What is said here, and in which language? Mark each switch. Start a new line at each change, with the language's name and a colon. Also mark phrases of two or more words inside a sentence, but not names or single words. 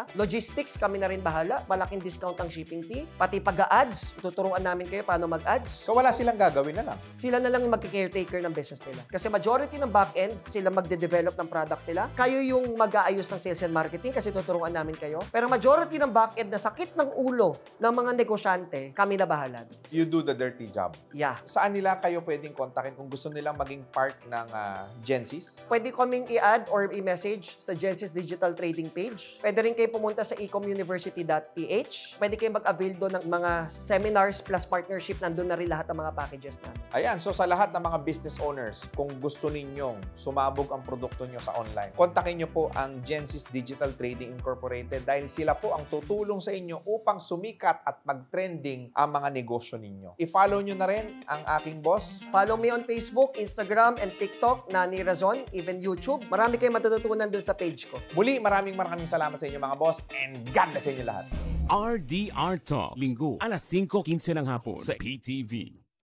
Filipino: Logistics, kami na rin bahala, malaking discount ang shipping fee, pati pag-a-ads, tuturuan namin kayo paano mag-ads. So wala silang gagawin na lang. Sila na lang yung mag-caretaker ng business nila. Kasi majority ng back-end, sila magde-develop ng products nila. Kayo yung mag-aayos ng
English: sales and marketing
Filipino: kasi tuturuan namin kayo. Pero majority ng back-end na sakit ng ulo ng mga negosyante, kami na bahala.
English: You do the dirty job. Yeah.
Filipino: Saan nila kayo pwedeng kontakin kung gusto nilang maging part ng Genesis? Pwede kaming i-add or i-message sa Genesis Digital Trading page. Pwede rin kayo pumunta sa ecomuniversity.ph. Pwede kayo mag-avail doon ng mga
English: seminars plus partnership.
Filipino: Nandun na rin lahat ng mga packages namin. Ayan, so sa lahat ng mga
English: business owners,
Filipino: kung gusto ninyong sumabog ang produkto nyo sa online, kontakin nyo po ang Genesis Digital Trading Incorporated dahil sila po ang tutulong sa inyo upang sumikat at mag-trending ang mga negosyo ninyo. I-follow nyo na rin ang aking boss.
English: Follow me on Facebook, Instagram, and TikTok, Nani Razon, even YouTube.
Filipino: Marami kayong matututunan dun sa page ko. Muli, maraming salamat sa inyo mga boss and
English: God bless
Filipino: sa inyo lahat. RDR Talk, Linggo, alas 5:15 ng hapon sa PTV.